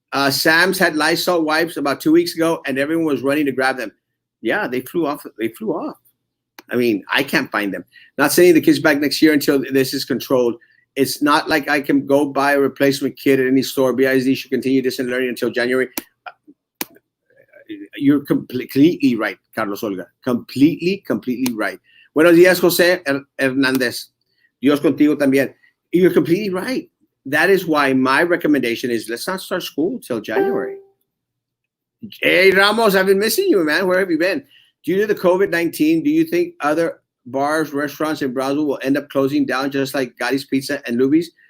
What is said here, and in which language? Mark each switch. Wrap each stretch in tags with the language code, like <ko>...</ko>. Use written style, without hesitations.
<en>Sam's had Lysol wipes about 2 weeks ago, and everyone was running to grab them. Yeah, they flew off. They flew off. I mean, I can't find them. Not sending the kids back next year until this is controlled. It's not like I can go buy a replacement kit at any store. BISD should continue distant learning until January. You're completely right, Carlos Olga. Completely right.</en> <es>Buenos días, José Hernández. Dios contigo también.</es> <en>You're completely right. That is why my recommendation is let's not start school till January. Hey, Ramos, I've been missing you, man. Where have you been? Due to the COVID-19, do you think other bars, restaurants in Brownsville will end up closing down just like Gotti's Pizza and Luby's?</en>